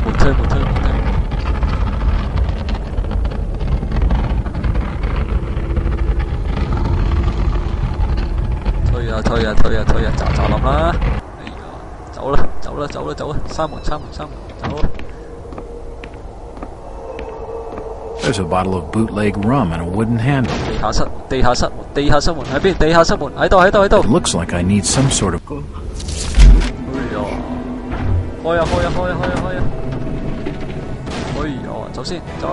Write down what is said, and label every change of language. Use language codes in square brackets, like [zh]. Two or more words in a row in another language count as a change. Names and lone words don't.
[yue] 推啊！咋諗啦！哎呀，走啦！閂門，走啦！ [en] There's a bottle of bootleg rum and a wooden handle. [yue] 地下室門喺邊？地下室門喺度。 [en] It looks like I need some sort of... [yue] 開啊！哎呀，走先！